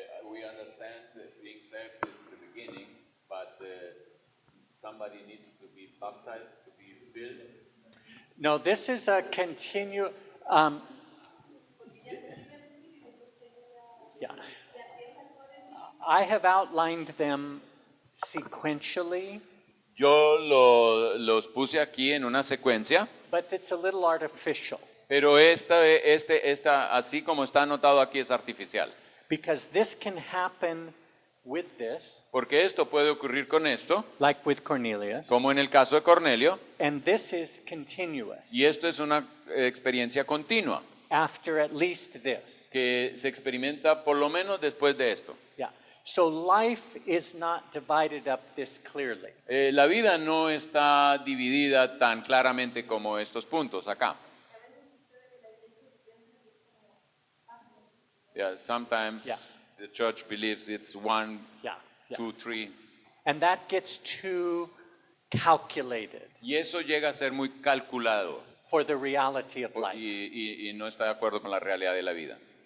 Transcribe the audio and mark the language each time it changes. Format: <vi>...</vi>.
<en>We understand that being saved is the beginning, but somebody needs to be baptized to be filled. No, this is a continue. Yeah. I have outlined them sequentially,</en> <es>Yo los puse aquí en una secuencia,</es> <en>but it's a little artificial</en> <es>pero esta, así como está anotado aquí, es artificial.</es> <en>because this can happen with this,</en> <es>Porque esto puede ocurrir con esto,</es> <en>like with Cornelius,</en> <es>como en el caso de Cornelio,</es> <en>and this is continuous</en> <es>y esto es una experiencia continua,</es> <en>after at least this.</en> <es>que se experimenta por lo menos después de esto.</es> <en>Yeah. So life is not divided up this clearly.</en> <es>La vida no está dividida tan claramente como estos puntos acá.</es> <en>Yeah, sometimes Yeah. the church believes it's 1, Yeah, yeah. 2, 3. And that gets too calculated</en> <es>Y eso llega a ser muy calculado</es> <en>for the reality of life.</en> <es>y no está de acuerdo con la realidad de la vida.</es>